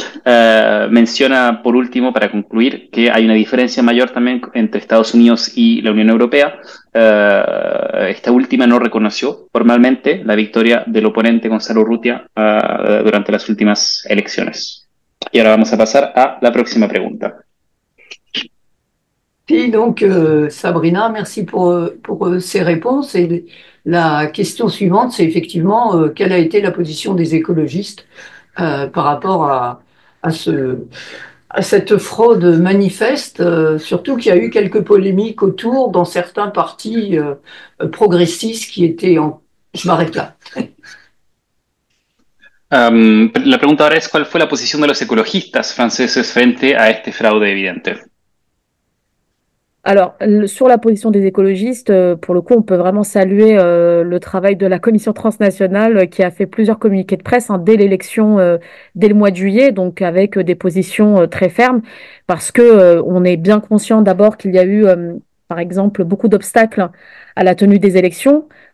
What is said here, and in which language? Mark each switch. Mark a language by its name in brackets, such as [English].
[Spanish] Menciona, por último, para concluir, que hay una diferencia mayor también entre Estados Unidos y la Unión Europea. Esta última no reconoció formalmente la victoria del oponente Gonzalo Urrutia durante las últimas elecciones. Y ahora vamos a pasar a la próxima pregunta. [French] Si, donc, Sabrina, merci pour ces réponses. Et la question suivante, c'est effectivement quelle a été la position des écologistes par rapport à cette fraude manifeste, surtout qu'il y a eu quelques polémiques autour dans certains partis progressistes qui étaient en... Je m'arrête là. [Spanish] La pregunta ahora es, ¿cuál fue la posición de los ecologistas franceses frente a este fraude evidente? [French] Alors, sur la position des écologistes, pour le coup, on peut vraiment saluer le travail de la commission transnationale qui a fait plusieurs communiqués de presse dès l'élection, dès le mois de juillet, donc avec des positions très fermes, parce que on est bien conscient d'abord qu'il y a eu, par exemple, beaucoup d'obstacles à la tenue des élections.